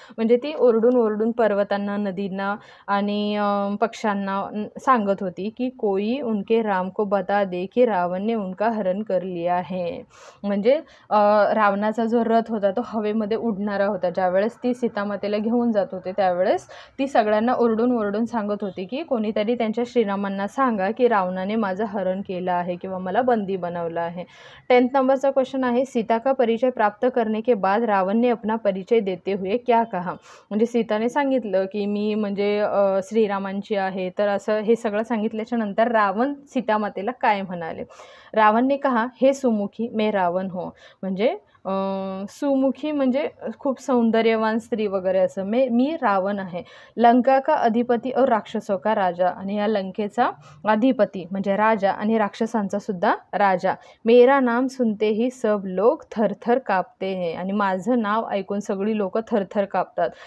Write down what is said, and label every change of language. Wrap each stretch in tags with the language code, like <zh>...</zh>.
<mr>म्हणजे ती ओरडून पर्वतांना, नदींना आणि पक्ष्यांना सांगत होती की</mr> <hi>कोई उनके राम को बता दे की रावण ने उनका हरण कर लिया है.</hi> <mr>म्हणजे रावणाचा जो रथ होता तो हवेमध्ये उडणारा होता. ज्यावेळेस ती सीतामातेला घेऊन जात होते त्यावेळेस ती सगळ्यांना ओरडून सांगत होती की कोणीतरी त्यांच्या श्रीरामांना सांगा की रावणाने माझं हरण केलं आहे किंवा मला बंदी बनवलं आहे. 10th नंबरचा क्वेश्चन आहे,</mr> <hi>सीता का परिचय प्राप्त करने के बाद रावण ने अपना परिचय देते हुए क्या कहा.</hi> <mr>म्हणजे सीताने सांगितलं की मी म्हणजे श्रीरामांची आहे, तर असं हे सगळं सांगितल्याच्या नंतर रावण सीतामातेला काय म्हणाले.</mr> <hi>रावण ने कहा, हे सुमुखी मैं रावण हो.</hi> <mr>म्हणजे सुमुखी म्हणजे खूप सौंदर्यवान स्त्री वगैरे असं, मी रावण आहे.</mr> <hi>लंका का अधिपती और राक्षसों का राजा,</hi> <mr>आणि या लंकेचा अधिपती म्हणजे राजा आणि राक्षसांचा सुद्धा राजा.</mr> <hi>मेरा नाम सुनते ही सब लोग थरथर कापते हैं,</hi> <mr>आणि माझं नाव ऐकून सगळी लोक थरथर कापतात.</mr>